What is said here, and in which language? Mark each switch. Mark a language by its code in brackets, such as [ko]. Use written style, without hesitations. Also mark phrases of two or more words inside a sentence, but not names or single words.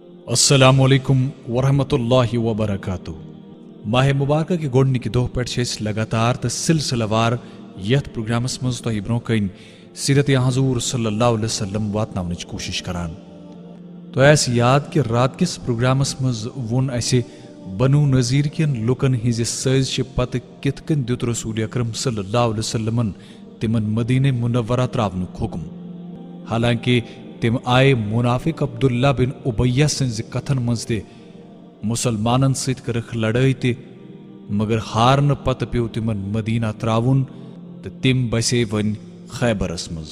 [ar] السلام علیکم ورحمۃ اللہ وبرکاتہ۔ [ks] ماہ مبارکہ کہ گۄڈنِکہِ دۄہ پٮ۪ٹھ چھِ أسۍ لگاتار تہٕ سلسلہٕ وار یتھ پروگرامس منٛز تۄہہِ برونٛہہ کَنۍ سیرت حضور [ar] صلی اللہ علیہ وسلم [ks] واتناونٕچ کوٗشش کران۔ تۄہہِ آسہِ یاد کہِ رات کِس پروگرامس منٛز ووٚن اَسہِ بنو نذیر کٮ۪ن لُکن ہٕنٛزِ سٲزشہِ پتہٕ کِتھ کٔنۍ دیُت رسول اکرم [ar] صلی اللہ علیہ وسلمن [ks] تِمن مدینہ منورہ ترٛاونُک حُکم۔ حالانکہِ تِم آیہِ منافق عبداللہ بن اُبیہ سٕنٛزِ کتھن منٛز تہِ مُسلمانن سۭتۍ کٔرٕکھ لڑٲے تہِ، مگر ہارنہٕ پتہٕ پیوٚو تِمن مدینہ ترٛاوُن تہٕ تِم بسے وۄنۍ خیبرس منٛز۔